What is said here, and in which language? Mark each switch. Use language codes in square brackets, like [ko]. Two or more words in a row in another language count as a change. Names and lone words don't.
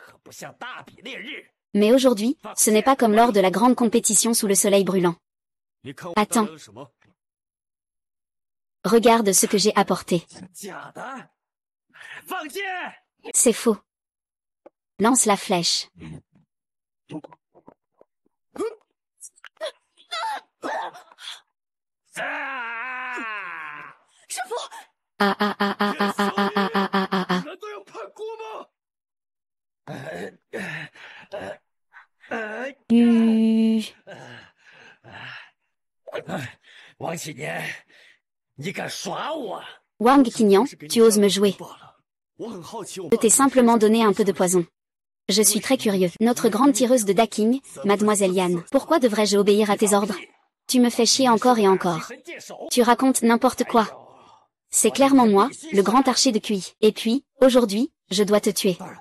[fr] Mais aujourd'hui, ce n'est pas comme lors de la grande compétition sous le soleil brûlant. Attends. Regarde ce que j'ai apporté. C'est faux. Lance la flèche. Ah ah ah ah ah ah ah ah ah ah ah ah. [zh] 难道要叛国吗？王启年，你敢耍我？ [fr] Wang Qingyan, tu oses me jouer. Je t'ai simplement donné un peu de poison. Je suis très curieux. Notre grande tireuse de Daking, Mademoiselle Yan. Pourquoi devrais-je obéir à tes ordres? Tu me fais chier encore et encore. Tu racontes n'importe quoi. C'est clairement moi, le grand archer de Kui. Et puis, aujourd'hui, je dois te tuer.